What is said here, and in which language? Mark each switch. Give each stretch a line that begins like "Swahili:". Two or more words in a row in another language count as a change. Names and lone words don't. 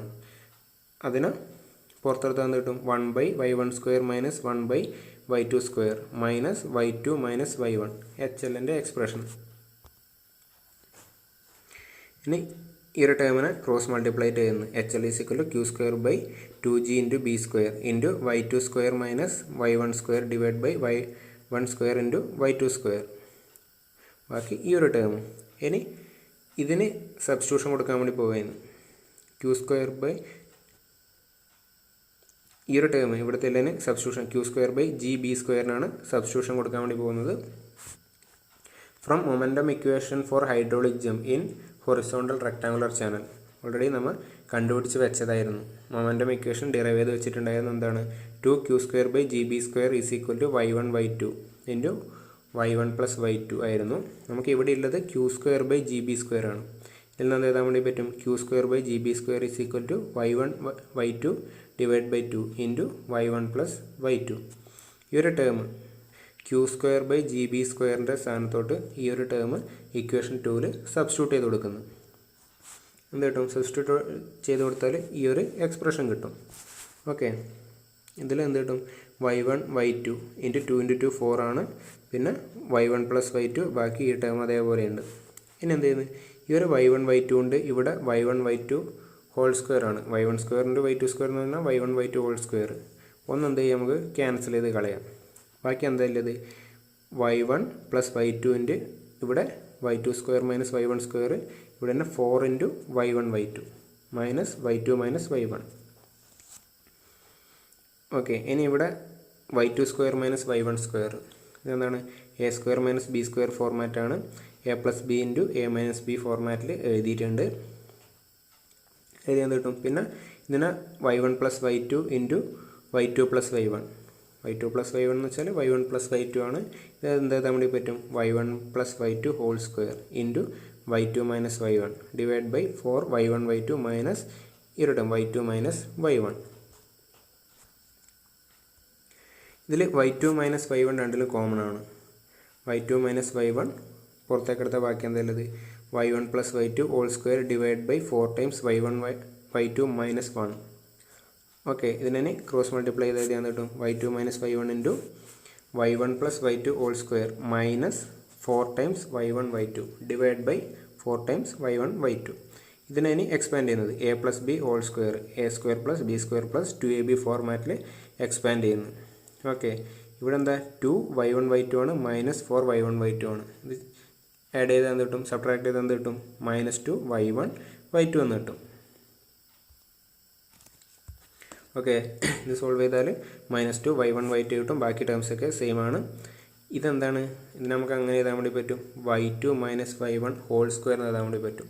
Malayalam: അതിന് പുറത്തെടുത്ത് എന്ത് കിട്ടും, 1/y1² - 1/y2² -y2 - y1. HLൻ്റെ എക്സ്പ്രഷൻ. ഇനി ഈ ഒരു ടേമിനെ
English: cross multiply
Malayalam: ചെയ്യുന്നു. HL = q² / 2g × b² × y2² - y1² y1² × y2². ബാക്കി ഈ ഒരു ടേം. ഇനി ഇതിന് സബ്സ്റ്റിറ്റ്യൂഷൻ കൊടുക്കാൻ വേണ്ടി പോവുകയാണ്. q² ഈ ഒരു ടേം ഇവിടുത്തെ എല്ലാതിന് സബ്സ്റ്റിറ്റ്യൂഷൻ q² g b² സബ്സ്റ്റിറ്റ്യൂഷൻ കൊടുക്കാൻ വേണ്ടി പോകുന്നത്.
English: from momentum equation for hydraulic jump in horizontal rectangular channel.
Malayalam: ഓൾറെഡി നമ്മൾ കണ്ടുപിടിച്ച് വെച്ചതായിരുന്നു.
English: momentum equation derive
Malayalam: ചെയ്ത് വെച്ചിട്ടുണ്ടായിരുന്നു. എന്താണ്, 2q² g b² = y1 y2 × y1 + y2 ആയിരുന്നു. നമുക്ക് ഇവിടെ ഉള്ളത് q² g b² ആണ്. ഇതിൽ നിന്ന് എന്ത് എഴുതാൻ വേണ്ടി പറ്റും, q² g b² = y1 y2 / 2 × y1 + y2. ഈ ഒരു ടേം q² g b² സ്ഥാനത്തോട്ട് ഈ ഒരു ടേം
English: equation 2 substitute
Malayalam: ചെയ്ത് കൊടുക്കുന്നു. എന്ത് കിട്ടും, സബ്സ്റ്റിറ്റ്യൂട്ട് ചെയ്ത് കൊടുത്താൽ ഈ ഒരു എക്സ്പ്രഷൻ കിട്ടും. ഓക്കെ, ഇതിൽ എന്ത് കിട്ടും, y1 y2 × 2 × 2 4 ആണ്. പിന്നെ y1 + y2, ബാക്കി ഈ ടേം അതേപോലെ ഉണ്ട്. ഇനി എന്ത് ചെയ്യുന്നത്, ഈ ഒരു y1 y2 ഉണ്ട്. ഇവിടെ y1 y2 2 ആണ്. y1² × y2² എന്ന് പറഞ്ഞാൽ y1 y2 2. ഒന്ന് എന്ത് ചെയ്യാം, നമുക്ക് ക്യാൻസൽ ചെയ്ത് കളയാം. ബാക്കി എന്താ ഉള്ളത്, y1 + y2 ഇവിടെ y2² - y1², ഇവിടെ തന്നെ 4 × y1 y2 y2 - y1. ഓക്കെ, ഇനി ഇവിടെ y2² - y1², ഇതെന്താണ്, a² - b² ഫോർമാറ്റാണ്. a + b × a - b ഫോർമാറ്റിൽ എഴുതിയിട്ടുണ്ട്. എഴുതിയാൽ കിട്ടും. പിന്നെ ഇതിനെ y1 + y2 × y2 + y1. y2 + y1 എന്ന് വെച്ചാൽ y1 + y2 ആണ്. ഇത് എന്താ എഴുതാൻ വേണ്ടി പറ്റും, y1 + y2 2 × y2 - y1 / 4 y1 y2 മൈനസ് ഈ ഒരു ടേം y2 - y1. ഇതിൽ y2 - y1 രണ്ടിലും കോമൺ ആണ്. y2 - y1 പുറത്തേക്കെടുത്ത ബാക്കി എന്താ ഉള്ളത്, y1 + y2 2 / 4 ടൈംസ് y1 y2 - 1. ഓക്കെ, ഇതിനെ
English: cross multiply
Malayalam: ചെയ്ത് എഴുതിയാൽ കിട്ടും, y2 - y1 × y1 + y2 2 -4 ടൈംസ് y1 y2 / 4 ടൈംസ് y1 y2. ഇതിനെ ഇനി എക്സ്പാൻഡ് ചെയ്യുന്നത് a + b 2 a² + b² + 2ab ഫോർമാറ്റിൽ എക്സ്പാൻഡ് ചെയ്യുന്നു. ഓക്കെ, ഇവിടെ എന്താ 2 y1 y2 ആണ്, -4 y1 y2 ആണ്. ഇത് ആഡ് ചെയ്താൽ എന്ത് കിട്ടും, സബ്ട്രാക്ട് ചെയ്താൽ എന്ത് കിട്ടും, -2 y1 y2 എന്ന് കിട്ടും. ഓക്കെ, ഇത് സോൾവ് ചെയ്താൽ -2 y1 y2 കിട്ടും. ബാക്കി
English: terms same
Malayalam: ആണ്. ഇതെന്താണ്? ഇത് നമുക്ക് അങ്ങനെ എഴുതാൻ വേണ്ടി പറ്റും, y2 - y1
English: whole square
Malayalam: എന്ന് എഴുതാൻ വേണ്ടി പറ്റും.